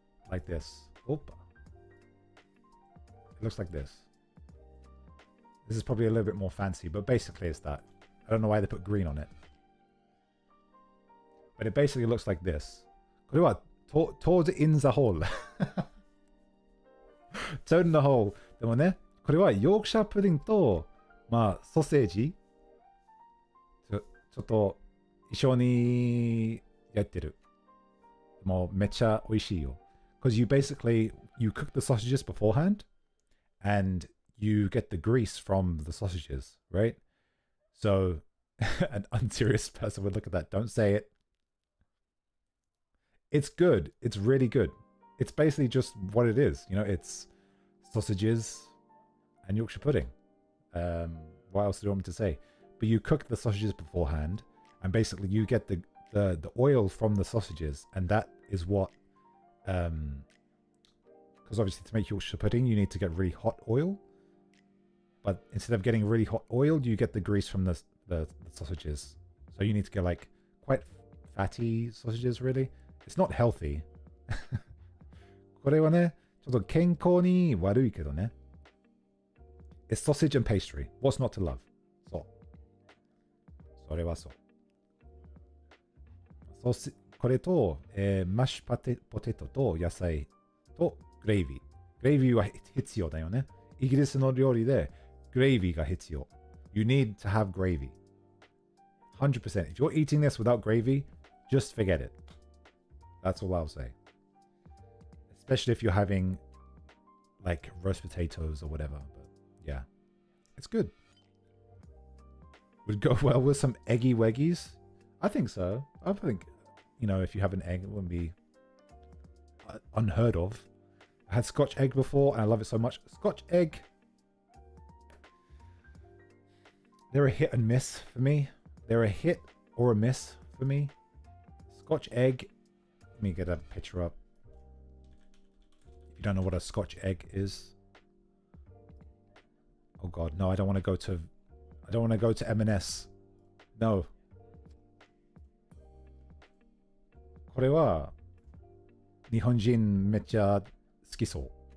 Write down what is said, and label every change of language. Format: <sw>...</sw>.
<en>Like this. Opa. It looks like this. This is probably a little bit more fancy, but basically it's that. I don't know why they put green on it. But it basically looks like this.</en> <ja>これは</ja> <en>Toad in the hole. Toad in the hole.</en> <ja>でもね、これはヨークシャープディングと、まあ、ソーセージ。ちょっと一緒にやってる。もうめっちゃ美味しいよ。</ja> <en>Because you cook the sausages beforehand and you get the grease from the sausages, right? So an unserious person would look at that. Don't say it. It's good. It's really good. It's basically just what it is. You know, it's sausages and Yorkshire pudding. What else do you want me to say? But you cook the sausages beforehand, and basically you get the oil from the sausages, and that is what, because obviously to make Yorkshire pudding you need to get really hot oil, but instead of getting really hot oil you get the grease from the sausages, so you need to get like quite fatty sausages. Really, it's not healthy.</en> <ja>これはね、ちょっと健康に悪いけどね。</ja> <en>It's sausage and pastry. What's not to love?</en> <ja>そう。それはそう。これと、マッシュポテトと野菜とグレイビー。グレイビーは必要だよね。イギリスの料理でグレイビーが必要。</ja> <en>You need to have gravy. 100%. If you're eating this without gravy, just forget it. That's all I'll say. Especially if you're having like roast potatoes or whatever. But yeah, it's good. Would go well with some eggy weggies. I think so. I think, you know, if you have an egg, it wouldn't be unheard of. I had Scotch egg before and I love it so much. Scotch egg, they're a hit and miss for me. They're a hit or a miss for me. Scotch egg, let me get a picture up. If you don't know what a Scotch egg is. Oh god, no, I don't want to go to M&S. No.</en> <ja>これは日本人めっちゃ好きそう。</ja>